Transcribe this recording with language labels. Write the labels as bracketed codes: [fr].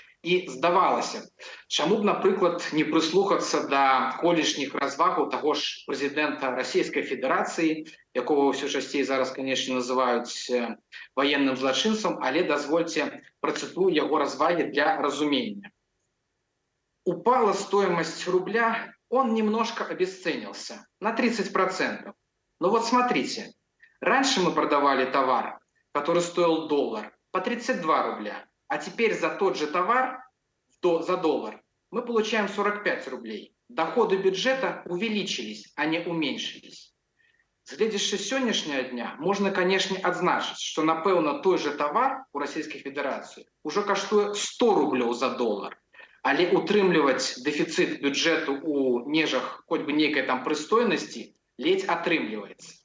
[be] І здавалася, чаму б, напрыклад, не прыслухацца да колішніх развагаў таго ж прэзідэнта Расійскай Федэрацыі, якого ўсё часцей зараз, канешне, называюць ваенным злачынцам, але дазвольце працытую яго развагі для разумення. [ru] Упала стоимость рубля, он немножко обесценился на 30%. Но вот смотрите, раньше мы продавали товар, который стоил $1 по 32 рубля, а теперь за тот же товар за $1 мы получаем 45 рублей. Доходы бюджета увеличились, а не уменьшились. [be] Глядзячы сённяшняга дня, можна, канешне, адзначыць, што, напэўна, [ru] той же товар [be] у Расійскай Федэрацыі ўжо каштуе 100 рублёў за $1. Але утрымліваць дэфіцыт бюджэту ў межах хоць бы нейкай там прыстойнасці ледзь атрымліваецца.